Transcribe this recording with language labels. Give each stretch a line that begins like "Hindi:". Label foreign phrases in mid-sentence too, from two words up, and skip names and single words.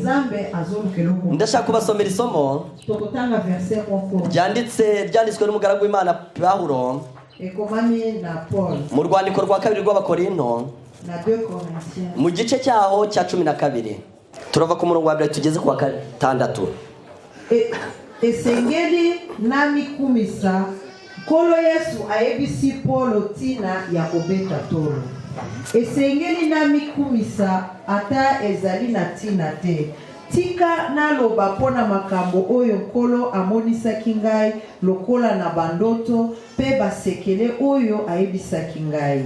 Kinyarwanda: Ndashaka kubasomera isomo ryanditswe n'umugaragu w'Imana Pawulo mu rwandiko rwa 2 rw'Abakorinto mu gice cyaho cya 12. Turava ku murongo wa 2 tugeze ku wa 6.
Lingala: Esengeli nami kumisa kolo Yesu ayebisi Paulo tina ya kobeta tolo. Esengeli nami kumisa ata ezali na tina te. Tika naloba pona makambo oyo kolo amonisaki ngai lokola na bandoto pe basekele oyo ayebisaki ngai.